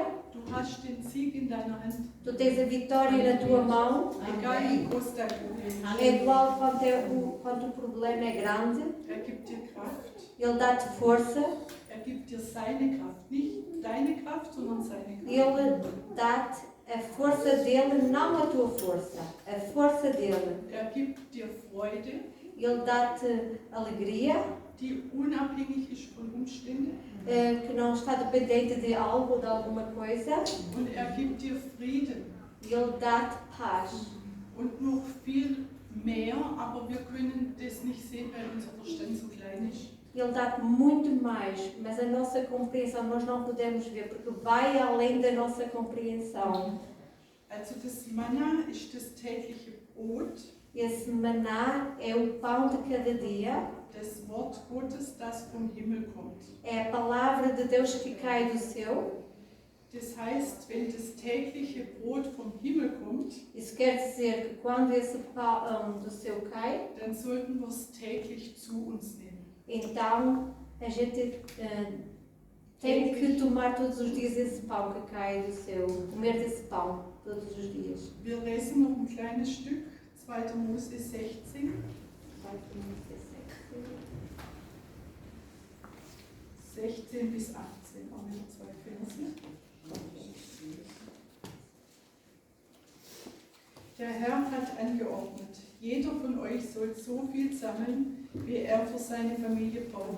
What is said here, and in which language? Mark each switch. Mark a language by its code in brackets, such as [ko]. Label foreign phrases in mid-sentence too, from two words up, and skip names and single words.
[de] du hast den Sieg in deiner Hand, [pt] Tu tens a vitória na tua mão. [de] egal wie groß dein Problem ist. [pt] É igual quanto o problema é grande. [de] Er gibt dir Kraft, [pt] Ele dá-te força. [de] er gibt dir seine Kraft, nicht deine Kraft, sondern seine Kraft. [pt] Ele dá-te a força dele, não a tua força. A força dele. [de] Er gibt dir Freude, [pt] Ele dá-te alegria, [de] die unabhängig ist von Umständen, [pt] que não está dependente de algo ou de alguma coisa. [de] und er gibt dir Frieden [pt] Ele dá-te paz. [de] und noch viel mehr, aber wir können das nicht sehen, weil unser Verstand so klein ist. [pt] Ele dá-te muito mais, mas a nossa compreensão nós não podemos ver, porque vai além da nossa compreensão. [de] Also das Manna ist das tägliche Brot, [pt] Esse maná é o pão de cada dia, [de] das Wort Gottes, das vom Himmel kommt. [pt] é a palavra de Deus que cai do céu. [de] Das heißt, wenn das tägliche Brot vom Himmel kommt, [pt] Isso quer dizer que quando esse pão do céu cai, [de] dann sollten wir es täglich zu uns nehmen. [pt] então a gente tem que tomar todos os dias esse pão que cai do céu, comer desse pão todos os dias. [de] Wir lesen noch ein kleines Stück, 2. Mose 16, 16 bis 18, auch wieder 2 Verse. Der Herr hat angeordnet, jeder von euch soll so viel sammeln, wie er für seine Familie braucht.